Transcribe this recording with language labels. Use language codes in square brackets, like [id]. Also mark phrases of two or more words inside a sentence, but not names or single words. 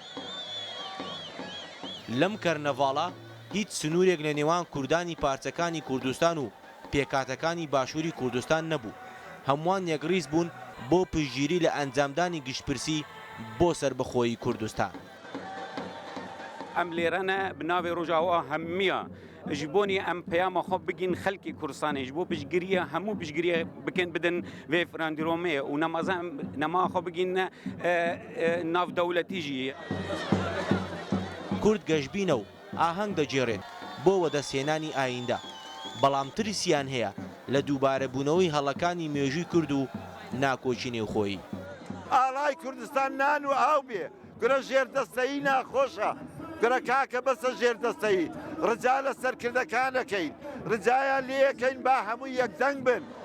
[ckb] لەم کەرنەڤاڵە هیچ سنوورێک لە نێوان کوردانی پارچەکانی کوردستان و پێکاتەکانی باشووری کوردستان نەبوو. هەمووان یەکڕیز بوون بۆ پشگیری لە ئەنجامدانی گشتپرسی بۆ سربەخۆیی کوردستان. [ku] ئەم لێرەنە بناوێ ڕۆژاوا هەممیە ji bonê em peyama xwe bigîn xelkê Kurdistanê ji bo piştgiriya hemû piştgiriya bikin bidin vê firandîromê û nemaza em nema xwe bigîn navdewletî jî. [ckb] کورد گەشبینە و ئاهەنگ دەجێڕێت بۆ وەدەستهێنانی ئایندە، بەڵام ترسیان هەیە لە دووبارەبوونەوەی هەڵەکانی مێژووی کورد و ناکۆچی نێوخۆیی. ئاڵای کوردستان نان و ئاو بێ، گورە ژێردەستەیی ناخۆشە، گورە کاکە بەسە ژێردەستەیی، ڕجا لە سەرکردەکانەکەین، ڕجایان لێەکەین با هەمووی یەکدەنگ بن.